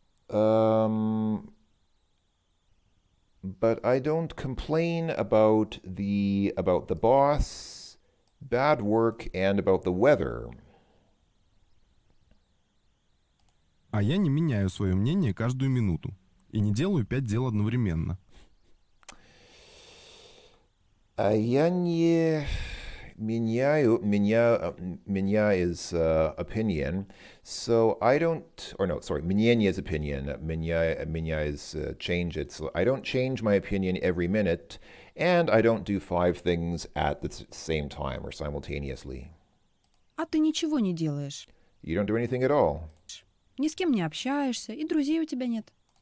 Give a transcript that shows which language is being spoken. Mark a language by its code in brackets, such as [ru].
[en] Um, but I don't complain about the boss, bad work, and about the weather. [ru] А я не меняю свое мнение каждую минуту. И не делаю 5 дел одновременно. Я не меняю, меня [en] is opinion, so I don't, or no, sorry, мнение is opinion, меня is change it, so I don't change my opinion every minute, and I don't do 5 things at the same time or simultaneously. [ru] А ты ничего не делаешь. [en] You don't do anything at all. [ru] Ни с кем не общаешься, и друзей у тебя нет.